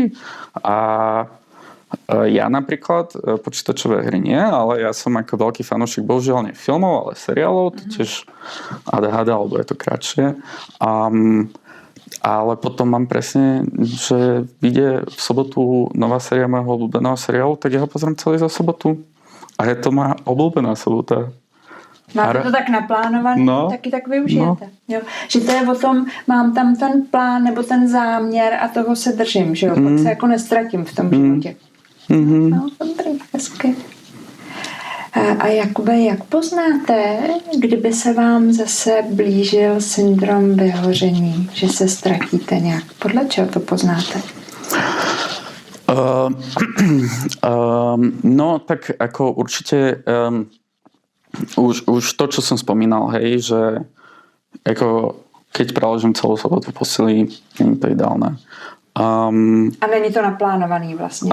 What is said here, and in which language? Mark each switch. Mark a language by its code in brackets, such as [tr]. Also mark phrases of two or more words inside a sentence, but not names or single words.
[sk] A ja napríklad počítačové hry nie, ale ja som ako veľký fanúšik bohužiaľ nie filmov, ale seriálov, to tiež ADHD, alebo je to kratšie. Ale potom mám presne, že vyjde v sobotu nová séria môjho obľúbeného seriálu, tak ja ho pozriem celý za sobotu. A je to moja obľúbená sobota. [cs] Máte to tak naplánovaný, taky tak využijete. No. Jo. Že to je o tom, mám tam ten plán nebo ten záměr a toho se držím, že jo? Pak se jako nestratím v tom životě. No, dobrý, hezky. A Jakube, jak poznáte, kdyby se vám zase blížil syndrom vyhoření, že se ztratíte nějak? Podle čeho to poznáte? [sk] No, tak ako určite už to, čo som spomínal, hej, že ako keď preložím celú sobotu v posteli, nie je to ideálne. [cs] A není to naplánovaný vlastne.